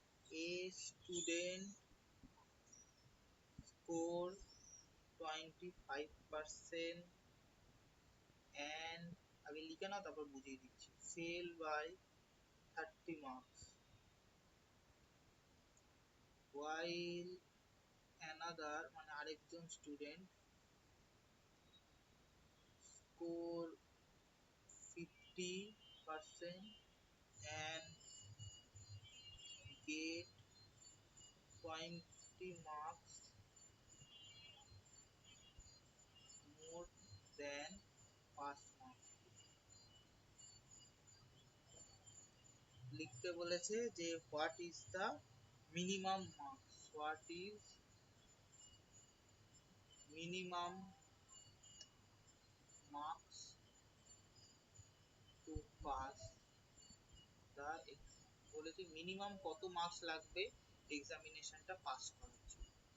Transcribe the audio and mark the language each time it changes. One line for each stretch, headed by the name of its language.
English: a student score 25% and
Bangla: আগে লিখে নাও তারপর বুঝিয়ে দিচ্ছি।
English: fail by 30 marks while another
Bangla: মানে আরেকজন student
English: Score 50% and get 20 marks more than pass marks।
Bangla: লিখতে বলেছে যে
English: what is the minimum marks, what is minimum marks to pass the exam,
Bangla: বলেছে মিনিমাম কত মার্কস লাগবে এক্সামিনেশনটা পাস করার জন্য।